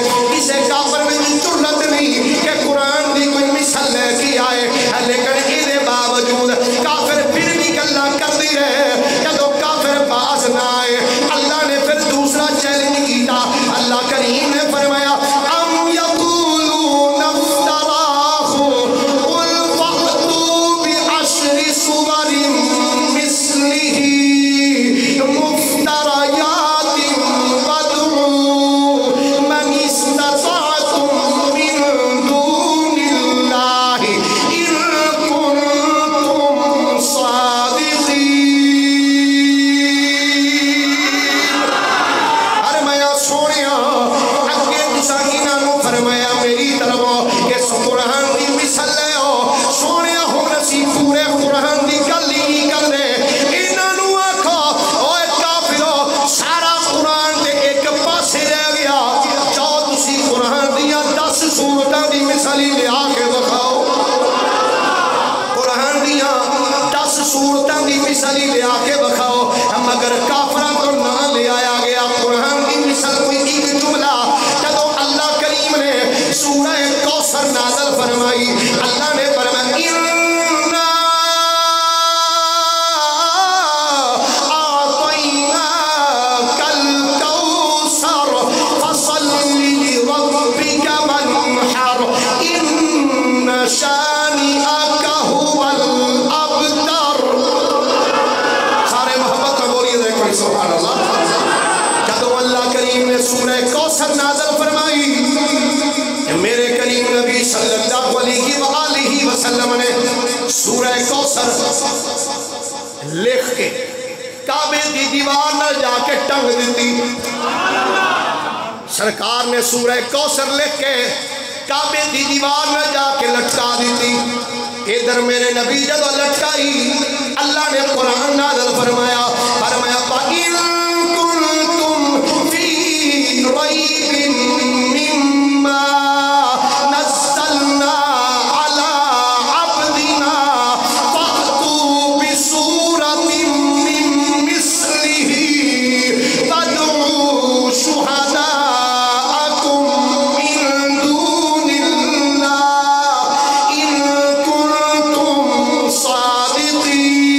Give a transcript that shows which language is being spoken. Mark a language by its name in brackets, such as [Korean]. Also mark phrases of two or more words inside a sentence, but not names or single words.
[Punjabi] کسے کافر میں جرت نہیں کہ قرآن دی کوئی مثل لے کے آئے لیکن یہ باوجود کافر پھر بھی گلا کر دی رہے. جدو کافر باز نہ آئے اللہ نے پھر دوسرا چیلنج کیتا. اللہ کریم نے فرمایا [Arabic] ام یقولون افتراہ قل فأتوا بعشر سور مثلہ مفتریات وادعوا من استطعتم من دون اللہ ان کنتم صادقین. [Punjabi] فرمایا سونیا اگے تساں انہاں فرمایا میری طرف کہ قرآن دی مثل لے آؤ. سونیا ہن اسی پورے قرآن دی گل ہی نہیں کردے انہاں آکھو اوے کافرو سارا قرآن دے ایک پاسے رہ گیا جاؤ تسی قرآن دیاں 10 سورتاں دی مثال ہی لیا کے دکھاؤ. قرآن دیاں 10 سورتاں دی مثال ہی لیا کے دکھاؤ. مگر کافراں تو نہ لے آیا گیا قرآن دی مثال کوئی ایک جملہ. جدو اللہ کریم نے سورہ کوثر نازل فرمائی اللہ نے فرمایا [Arabic] اِنَّا أَعْطَيْنَاكَ الْكَوْثَرَ فَصَلِّ لِرَبِّكَ وَانْحَرْ إِنَّ شَانِئَكَ هُوَ الْأَبْتَرُ. [Urdu] سارے محبت میں بولیے دیکھو سبحان اللہ. [Punjabi] جدو اللہ کریم نے سورہ کوثر نازل فرمائی میرے کریم نبی صلی اللہ علیہ وآلہ وسلم نے سورہ کوثر لکھ کے کعبے دی دیوار نہ جا کے ٹنگ دیتی. سرکار نے سورہ کوثر لکھ کے کعبے دی دیوار نہ جا کے لٹکا دیتی. ادھر میرے نبی جدو لٹکائی اللہ نے [Urdu] قرآن نازل فرمایا [Arabic] فَإِن كُنتُمْ فِي رَيْبٍ مِّمَّا نَزَّلْنَا عَلَىٰ عَبْدِنَا فَأْتُوا بِسُورَةٍ مِّن مِّثْلِهِ وَادْعُوا شُهَدَاءَكُم مِّن دُونِ اللَّهِ إِن كُنتُمْ صَادِقِينَ.